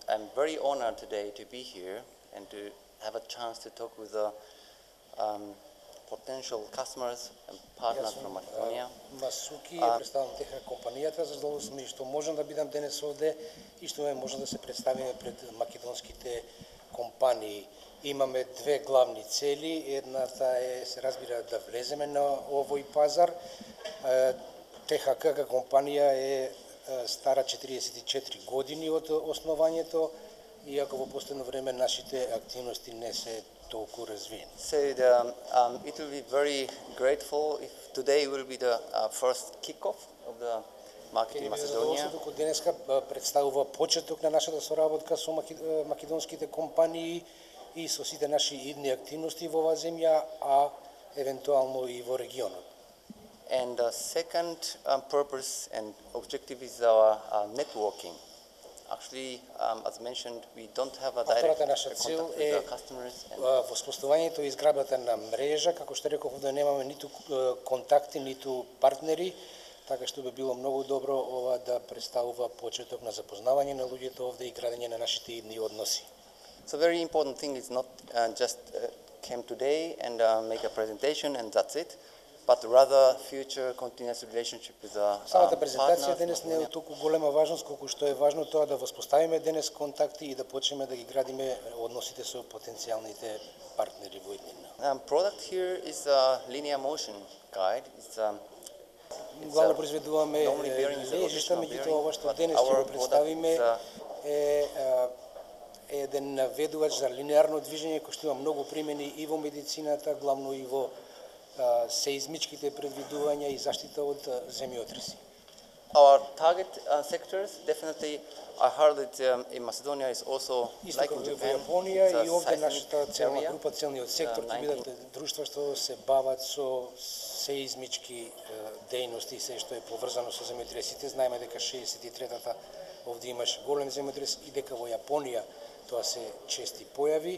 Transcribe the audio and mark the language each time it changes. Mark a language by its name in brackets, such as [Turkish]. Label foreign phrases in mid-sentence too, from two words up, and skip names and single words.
[English] I'm very honored today to be here and to have a chance to talk with the potential customers and partners from Macedonia. [Macedonian] Масуки ја представам теха компанијата, за задоволство ми што можам да бидам денес овде и што ме може да се представиме пред македонските компании. Имаме две главни цели. Едната е, се разбира, да влеземе на овој пазар. ТХК компанија е стара 44 години од основањето, иако во последно време нашите активности не се толку развиени. [English] So it will be very grateful if today will be the first kickoff of the market in Macedonia. [Macedonian] Докато денеска представува почеток на нашата соработка со македонските компании и со сите наши идни активности во оваа земја, а евентуално и во регионот. [English] And the second purpose and objective is our networking. Actually, as mentioned, we don't have a direct contact with the customers. [Macedonian] Воспоставувањето и изградбата на мрежа, како што реков, да немаме ниту контакти, ниту партнери, така што би било многу добро ова да представува почеток на запознавање на луѓето овде и градење на нашите идни односи. [English] So very important thing is not just came today and make a presentation and that's it, but rather future continuous relationship with the [Macedonian] Самата презентација денес не е толку голема важност колку што е важно тоа да воспоставиме денес контакти и да почнеме да ги градиме односите со потенцијалните партнери во иднина. [English] Product here is a linear motion guide. [Macedonian] Главно произведуваме лежишта, меѓутоа ова што денес ќе го представиме е еден наведувач за линеарно движење кој што има многу примени и во медицината, главно и во сеизмичките предвидувања и заштита од земјотреси. [English] Our target sectors definitely I heard that in Macedonia is also like in Japan. [Macedonian] Јапонија и овде нашата целна група, целниот сектор ќе бидат друштва што се бават со сеизмички дејности и се што е поврзано со земјотресите. Знаеме дека 63-та овде имаше голем земјотрес и дека во Јапонија тоа се чести појави.